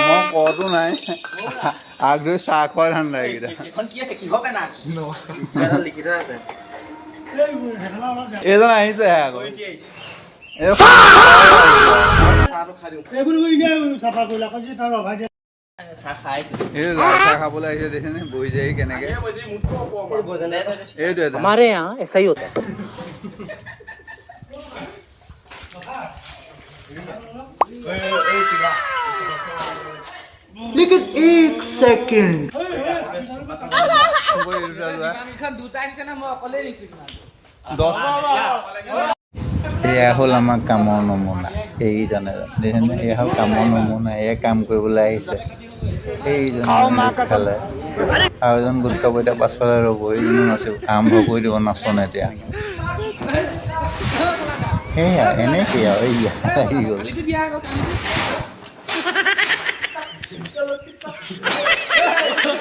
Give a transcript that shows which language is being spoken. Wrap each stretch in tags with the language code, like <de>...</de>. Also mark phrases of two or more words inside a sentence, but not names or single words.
<as>কতো নাই আগলৈ চাহ খোৱা ধান্দা এইকেইটা এইজন আহিছে আকৌ লাল চাহ খাবলৈ আহিছে দেখিছেনে বহি যায় কেনেকে এইটো</as> <hi>हमारे यहाँ ऐसा ही होता है लेकिन एक सेकंड</hi> <as>এয়া হ'ল আমাৰ কামৰ নমুনা এইজনে দেখিছেনে এয়া হ'ল কামৰ নমুনা এয়া কাম কৰিবলৈ আহিছে সেইজনে খালে আৰু এজন গোট খাব এতিয়া পাছফালে ৰ'ব এইজনো নাচিব আৰম্ভ কৰি দিব নাচন এতিয়া সেয়া এনেকৈ আৰু এয়া আহি গ'ল</as>